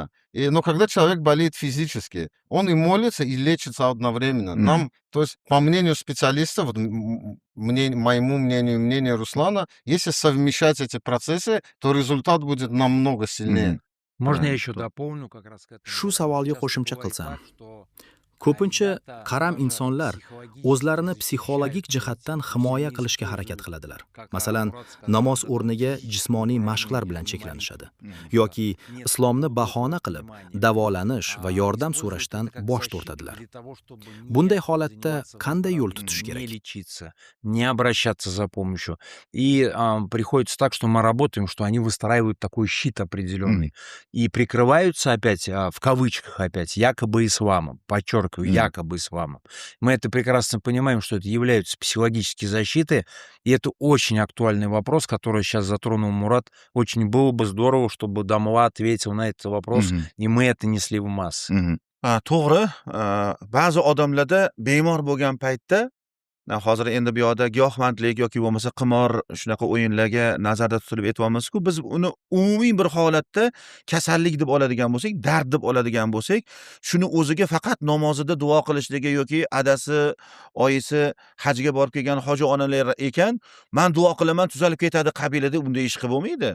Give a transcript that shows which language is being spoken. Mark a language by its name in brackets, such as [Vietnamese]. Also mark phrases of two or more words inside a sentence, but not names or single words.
[Russian] Но когда человек болеет физически, он и молится, и лечится одновременно. Нам, то есть, по мнению специалистов, вот, моему мнению, мнению Руслана, если совмещать эти процессы, то результат будет намного сильнее. Можно я еще дополню как раз к этому? [Uzbek] Shu savolga qo'shimcha qilsam, ko'pincha qaram insonlar o'zlarini psixologik jihatdan himoya qilishga harakat qiladilar. Masalan, namoz o'rniga jismoniy mashqlar bilan cheklanishadi yoki islomni bahona qilib davolanish va yordam so'rashdan bosh tortadilar. Bunday holatda qanday yo'l tutish kerak? [Russian] Не лечиться, не обращаться за помощью. И приходится так, что мы работаем, что они выстраивают такой щит определенный и прикрываются опять, в кавычках опять, якобы исламом, подчеркиваю, якобы исламом. Мы это прекрасно понимаем, что это являются психологические защиты, и это очень актуальный вопрос, который сейчас затронул Мурат. Очень было бы здорово, чтобы Дамла ответил на этот вопрос, и мы это несли в массы. [Uzbek] To'g'ri, ba'zi odamlarda bemor bo'lgan paytda hozir endi bu yoqda giyohvandlik yoki bo'lmasa qimor shunaqa o'yinlarga nazarda tutilib aytyapmiz-ku, biz uni umumiy bir holatda kasallik deb oladigan bo'lsak, dard deb oladigan bo'lsak, shuni o'ziga faqat namozida duo qilishligi yoki adasi, oyisi hajga borib kelgan hoji onalar ekan, men duo qilaman tuzalib ketadi qabilida, bunday ish qilib bo'lmaydi.